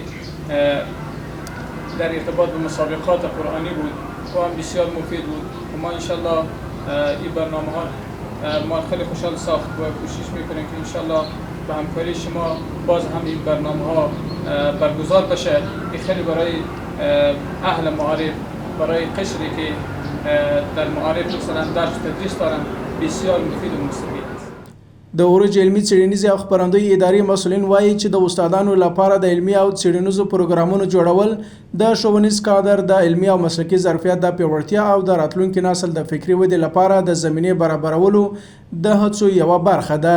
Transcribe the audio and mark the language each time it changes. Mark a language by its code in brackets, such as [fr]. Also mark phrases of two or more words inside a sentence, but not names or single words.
[fa] در ارتباط به مسابقات قرآنی بود و هم بسیار مفید بود و ما انشالله این برنامه ها ما خیلی خوشحال ساخت و کوشش میکنیم که انشالله به همکاری شما باز هم این برنامه ها برگزار بشه که خیلی برای اهل معارف، برای قشری که در معارف مثلا درس تدریس دارن بسیار مفید و مستفید است. [ps] د اوروج علمي څېړنیزې او خپرندوی ادارې مسؤلین وایي چې د استادانو لپاره د علمي او څېړنیزو پروګرامونو جوړول د ښوونیز کادر د علمي او مسلکي ظرفیت د پیاوړتیا او د راتلونکي نسل د فکري ودې لپاره د زمینې برابرولو د هڅو یوه برخه ده.